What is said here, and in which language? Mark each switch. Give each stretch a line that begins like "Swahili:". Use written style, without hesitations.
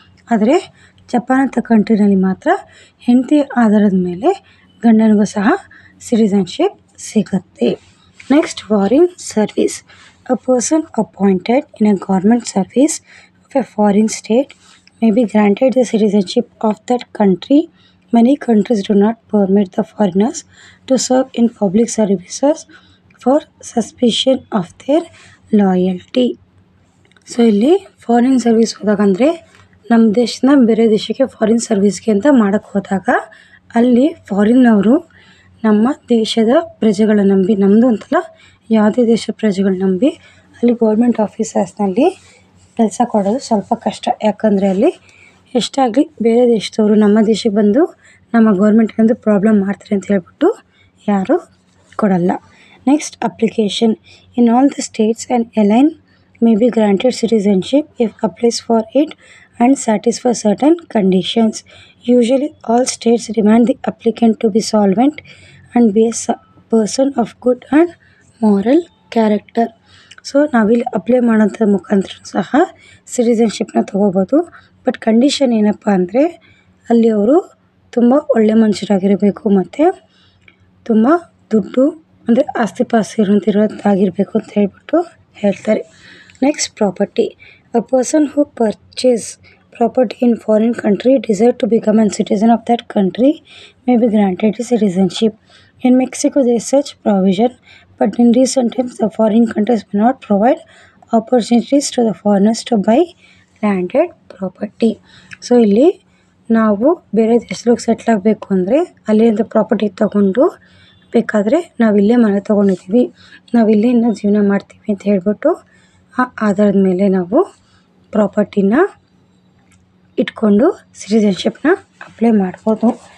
Kannada: ಆದರೆ ಜಪಾನ್ ಅಂತ ಕಂಟ್ರಿನಲ್ಲಿ ಮಾತ್ರ ಹೆಂಡತಿ ಆಧಾರದ ಮೇಲೆ ಗಂಡನಿಗೂ ಸಹ ಸಿಟಿಸನ್ಶಿಪ್ ಸಿಗುತ್ತೆ.
English: Next, foreign service. A person appointed in a government service of a foreign state may be granted the citizenship of that country. Many countries do not permit the foreigners to serve in public services for suspicion of their loyalty.
Kannada: So ಇಲ್ಲಿ foreign service ಹೋದಾಗ ಅಂದರೆ ನಮ್ಮ ದೇಶನ ಬೇರೆ ದೇಶಕ್ಕೆ foreign ಸರ್ವಿಸ್ಗೆ ಅಂತ ಮಾಡೋಕ್ಕೆ ಹೋದಾಗ ಅಲ್ಲಿ ಫಾರಿನ್ನವರು ನಮ್ಮ ದೇಶದ ಪ್ರಜೆಗಳನ್ನ ನಂಬಿ, ನಮ್ಮದು ಅಂತಲ್ಲ ಯಾವುದೇ ದೇಶದ ಪ್ರಜೆಗಳನ್ನ ನಂಬಿ ಅಲ್ಲಿ ಗೌರ್ಮೆಂಟ್ ಆಫೀಸರ್ಸ್ನಲ್ಲಿ ಕೆಲಸ ಕೊಡೋದು ಸ್ವಲ್ಪ ಕಷ್ಟ. ಯಾಕಂದರೆ ಅಲ್ಲಿ ಎಷ್ಟಾಗಲಿ ಬೇರೆ ದೇಶದವರು ನಮ್ಮ ದೇಶಕ್ಕೆ ಬಂದು ನಮ್ಮ ಗೌರ್ಮೆಂಟ್ಗೆ ಪ್ರಾಬ್ಲಮ್ ಮಾಡ್ತಾರೆ ಅಂತ ಹೇಳ್ಬಿಟ್ಟು ಯಾರೂ ಕೊಡಲ್ಲ.
English: Next, application. In all the states and alien may be granted citizenship if applies for it and satisfies certain conditions. Usually all states demand the applicant to be solvent and be a person of good and moral character.
Kannada: So ನಾವಿಲ್ಲಿ apply ಮಾಡೋಂಥ ಮುಖಾಂತರ ಸಹ ಸಿಟಿಸನ್ಶಿಪ್ನ ತೊಗೋಬೋದು. But condition ಏನಪ್ಪ ಅಂದರೆ ಅಲ್ಲಿ ಅವರು ತುಂಬ ಒಳ್ಳೆ ಮನುಷ್ಯರಾಗಿರಬೇಕು ಮತ್ತು ತುಂಬ ದುಡ್ಡು ಅಂದರೆ ಆಸ್ತಿ ಪಾಸ್ತಿ ಇರೋದಾಗಿರಬೇಕು ಅಂತ ಹೇಳ್ಬಿಟ್ಟು ಹೇಳ್ತಾರೆ.
English: Next, property. A person who purchase property in foreign country desire to become an citizen of that country may be granted citizenship. In Mexico, there is such provision, but in recent times, the foreign countries may not provide opportunities to the foreigners to buy landed property.
Kannada: So ಇಲ್ಲಿ ನಾವು ಬೇರೆ ದೇಶಕ್ಕೆ settle ಆಗಬೇಕು ಅಂದರೆ ಅಲ್ಲಿಂದ property ತೊಗೊಂಡು ಬೇಕಾದರೆ ನಾವಿಲ್ಲೇ ಮನೆ ತೊಗೊಂಡಿದ್ದೀವಿ, ನಾವಿಲ್ಲೇ ಇನ್ನೂ ಜೀವನ ಮಾಡ್ತೀವಿ ಅಂತ ಹೇಳ್ಬಿಟ್ಟು ಆ ಆಧಾರದ ಮೇಲೆ ನಾವು ಪ್ರಾಪರ್ಟಿನ ಇಟ್ಕೊಂಡು ಸಿಟಿಸನ್ಶಿಪ್ನ ಅಪ್ಲೈ ಮಾಡ್ಬೋದು.